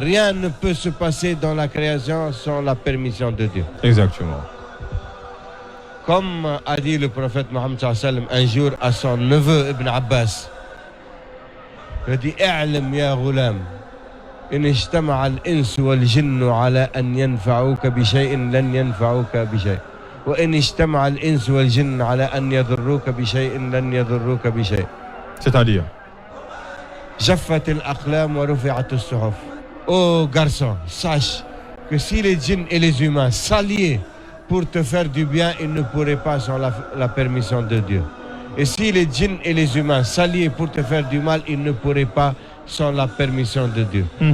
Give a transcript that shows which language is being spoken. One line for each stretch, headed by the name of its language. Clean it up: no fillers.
French: Rien ne peut se passer dans la création sans la permission de Dieu. Exactement. Comme a dit le prophète Mohammed un jour à son neveu Ibn Abbas, il a dit,
Arabic: اعلم يا غلام إن اجتمع الإنس والجن على أن ينفعوك بشيء لن ينفعوك بشيء وإن اجتمع الإنس والجن على أن يضروك بشيء لن يضروك بشيء.
French: C'est-à-dire,
Arabic: جفت الأقلام ورفعت الصحف.
French: Oh garçon, sache que si les djinns et les humains s'alliaient pour te faire du bien, ils ne pourraient pas sans la permission de Dieu. Et si les djinns et les humains s'alliaient pour te faire du mal, ils ne pourraient pas sans la permission de Dieu.